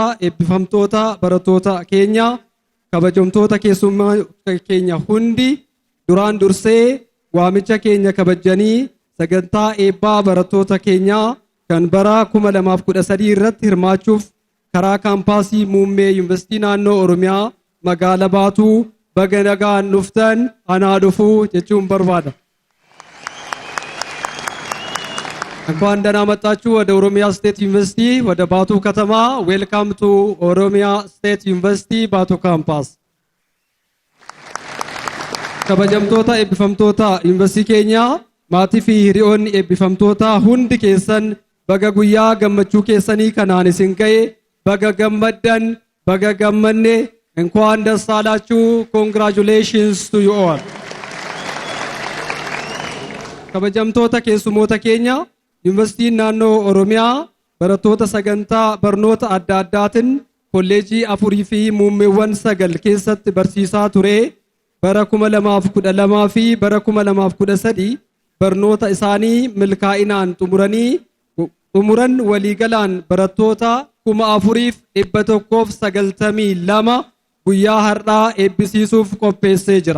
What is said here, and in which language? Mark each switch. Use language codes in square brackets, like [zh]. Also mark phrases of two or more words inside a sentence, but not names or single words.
[om] eebbifamtoota barattoota keenya kabajamtoota keessummaa keenya hundi duraan dursee waamicha keenya kabajanii sagantaa eebbaa barattoota keenyaa kan bara 2013 irratti hirmaachuuf karaa kaampaasii muummee yuunivarsiitii naannoo Oromiyaa magaalaa Baatuu baga nagaan dhuftan anaa dhufuu jechuun barbaada. [am] እንኳን ደህና መጣችሁ ወደ ኦሮሚያ ስቴት ዩኒቨርሲቲ ወደ ባቱ ከተማ [en] Welcome to [om] ኦሮሚያ ስቴት ዩኒቨርሲቲ ባቱ ካምፓስ kabajamtoota eebbifamtoota yuunivarsiitii keenya maatii fi hiriyoonni eebbifamtoota hundi keessan baga guyyaa gammachuu keessanii kanaan isin ga'e baga gammaddan baga gammanne [am] እንኳን ደስ አላችሁ [en] congratulations to you all [om] kabajamtoota keessumoota keenya yuunivarsiitiin naannoo Oromiyaa barattoota sagantaa barnoota adda addaatiin kolleejii 4 fi muummeewwan 9 keessatti barsiisaa ture bara 2012 fi bara 2013 barnoota isaanii milkaa'inaan xumuran waliigalaan barattoota 4,192 guyyaa har'aa eebbisiisuuf qopheessee jira.